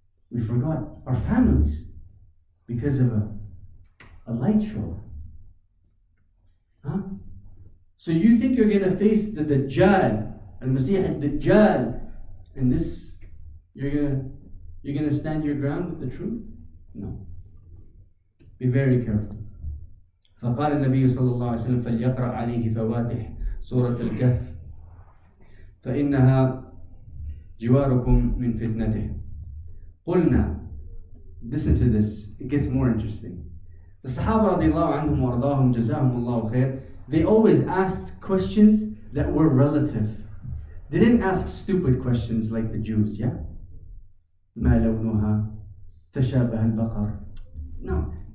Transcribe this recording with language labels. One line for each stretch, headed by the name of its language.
English: We forgot our families because of a light show. So you think you're going to face the DAJJAL, Al-Masih al-DAJJAL, and this, you're going to stand your ground with the truth? No. Be very careful.
Arabic: فقال النبي صلى الله عليه وسلم فليقرأ عليه فواتح سورة الكهف فإنها جواركم من فتنته. قلنا,
English: listen to this, it gets more interesting. The Sahaba radiallahu anhum wa ardahum jazahumullahu khair, they always asked questions that were relative. They didn't ask stupid questions like the Jews, yeah?
Arabic: ما لونها تشابه البقر. No.